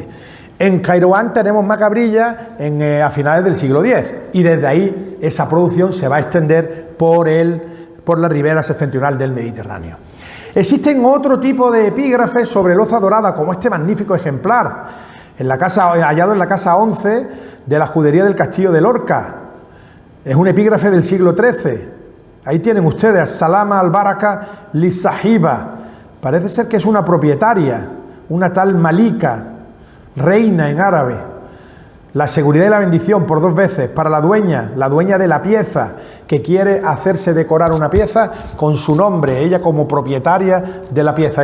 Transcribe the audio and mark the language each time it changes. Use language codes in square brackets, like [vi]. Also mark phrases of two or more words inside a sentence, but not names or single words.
[es] En Kairouán tenemos macabrilla a finales del siglo X y desde ahí esa producción se va a extender por la ribera septentrional del Mediterráneo. Existen otro tipo de epígrafes sobre loza dorada, como este magnífico ejemplar, hallado en la casa 11 de la judería del castillo de Lorca. Es un epígrafe del siglo XIII. Ahí tienen ustedes, [ar] سلامة البركة لصاحبة. [es] Parece ser que es una propietaria, una tal Malika, reina en árabe. La seguridad y la bendición por 2 veces para la dueña de la pieza, que quiere hacerse decorar una pieza con su nombre, ella como propietaria de la pieza.